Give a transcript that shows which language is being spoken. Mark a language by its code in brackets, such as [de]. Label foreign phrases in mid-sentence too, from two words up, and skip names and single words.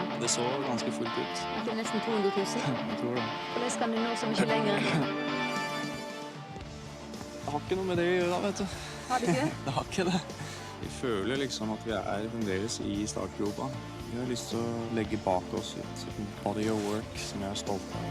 [no] Det så ganske fullt ut. Det nesten 200 000. Jeg tror det. Hvordan kan de nå så mye lenger? Det har ikke noe med det å gjøre da, vet du. Har det ikke? Det har ikke det. Vi føler liksom at vi fremdeles i startgropa. Vi har lyst til å legge bak oss et [en] body of work [no] som jeg stolt av.